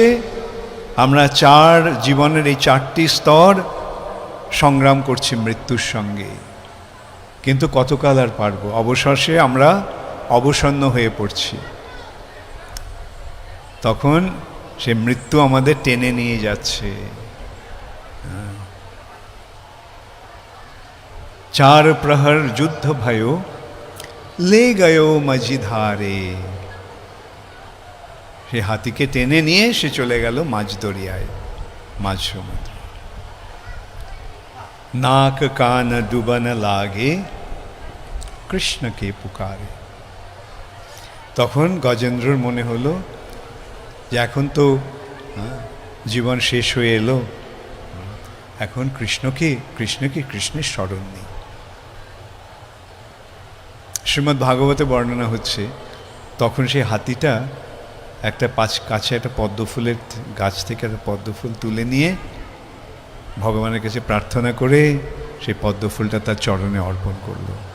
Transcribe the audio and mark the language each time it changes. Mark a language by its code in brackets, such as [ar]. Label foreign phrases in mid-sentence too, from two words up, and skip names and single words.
[bn] আমরা জীবনের এই 4টি স্তর সংগ্রাম করছি মৃত্যুর সঙ্গে, কিন্তু কতকাল আর পারবো? অবশেষে আমরা অবসন্ন হয়ে পড়ছি, তখন সে মৃত্যু আমাদের টেনে নিয়ে যাচ্ছে। [hi] 4 प्रहर युद्ध भयो ले गयो मझधारे। [bn] সে হাতিকে টেনে নিয়ে সে চলে গেল মাঝ দরিয়ায়, মাঝ সমুদ্র। [hi] नाक कान डूबन लागे कृष्णके पुकारे। [bn] তখন গজেন্দ্রর মনে হলো যে এখন তো জীবন শেষ হয়ে এলো, এখন কৃষ্ণের স্মরণ নেই। শ্রীমদ্ ভাগবতে বর্ণনা হচ্ছে, তখন সেই হাতিটা কাছে একটা পদ্মফুলের গাছ থেকে একটা পদ্মফুল তুলে নিয়ে ভগবানের কাছে প্রার্থনা করে সেই পদ্মফুলটা তার চরণে অর্পণ করল।